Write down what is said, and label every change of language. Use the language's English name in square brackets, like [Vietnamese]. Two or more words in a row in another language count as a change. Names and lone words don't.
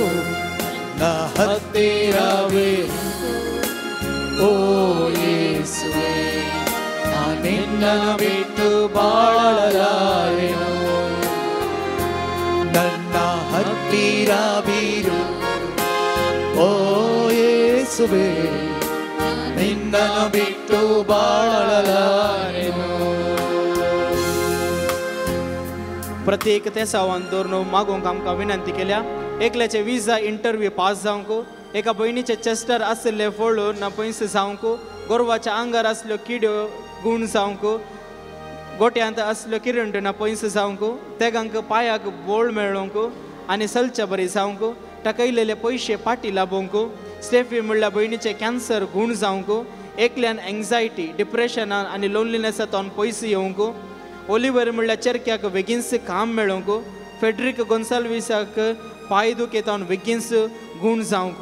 [Kannada] ನ ಹತ್ತಿರವಿರು ಓ ಯೇಸುವೇ, ನಿನ್ನನ್ನು ಬಿಟ್ಟು ಬಾಳಲಾರೆನು. ನನ್ನ ಹತ್ತಿರವಿರು ಓ ಯೇಸುವೇ, ನಿನ್ನನ್ನು ಬಿಟ್ಟು ಬಾಳಲಾರೆನು. [Konkani] प्रत्येक तेसावान दवरून मागोवंक आमकां विनंती केल्या. एकल्याचे विजा इंटरव्यू पास जावंक, एका भयणीचे चेस्टर आसले फोळून ना पयस जावंक, गोरवाच्या आंगार आसल्यो किड्यो गुण जावंक, गोट्यांत असल्यो किरंट ना पयस जावंक, तेगांक पांयाक बोळ मेळोवंक आनी सलच्या बरी जावंक, टकयलेले पयशे पाटी लाभोवंक, स्टेफी म्हणल्यार भयणीचे कॅन्सर गुण जावंक, एकल्यान एंग्जायटी डिप्रेशनान आनी लोनलिनेसांतून पयस येवंक, ओलिवर म्हणल्यार चेरक्याक बेगीनच काम मेळोवंक, फेड्रीक गोन्साल्विसाक पांयदुखेतावन बेगीनच गुण जावंक.